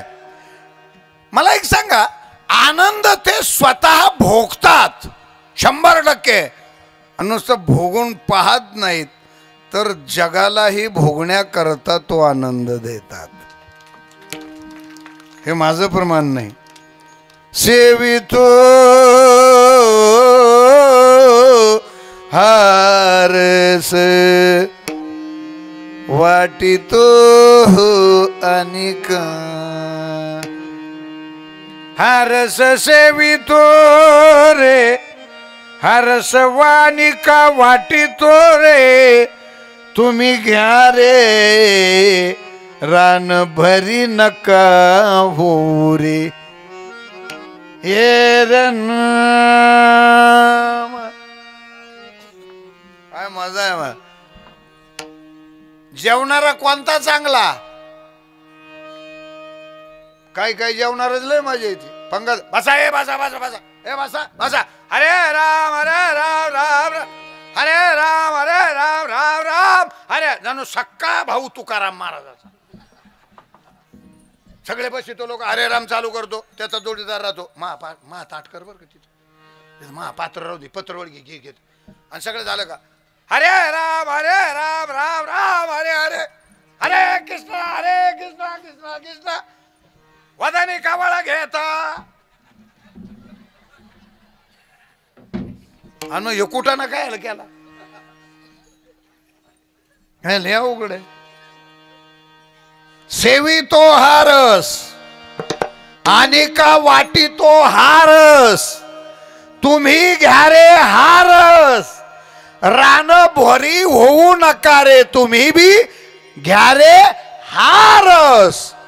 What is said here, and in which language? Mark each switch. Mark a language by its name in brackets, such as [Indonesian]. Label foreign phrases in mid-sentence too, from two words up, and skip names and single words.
[Marathi] मला एक सांगा, आनंद ते स्वतः भोगतात 100%, आणि नुसतं भोगून पाहत नाहीत तर जगालाही भोगण्याकरता तो आनंद देतात. हे माझं प्रमाण नाही. सेवितो हारस वाटितो अनिक, हारस सेवितो रे, हारस वानिका वाटितो रे, तुम्ही घ्या रे रान भरी नका हो रे. हे रन काय मजा आहे. मग जेवणारा कोणता चांगला, काय काय जेवणारच लय मजा येते. पंगत बसा ए बसा बसा बसा ए बसा बसा, हरे राम राम राम, हरे राम राम राम, अरे जणू सक्का भाऊ तुकाराम महाराजाचा. सगळे बस तो लोक हरे राम चालू करतो, त्याचा जोडीदार राहतो मा ताटकर बर का तिथं, मा पात्र राहू दे, पत्रवळ घे घेत. आणि सगळं झालं का हरे राम राम राम हरे हरे, हरे कृष्ण कृष्ण कृष्ण, वदनी कावळा घेता. आणि एकुटाना काय केला, काय लय अवघड आहे. सेवितो हारस आणि का वाटितो हारस, तुम्ही घ्या रे हारस, रान भोरी होऊ नका रे, तुम्ही बी घ्या रे हारस.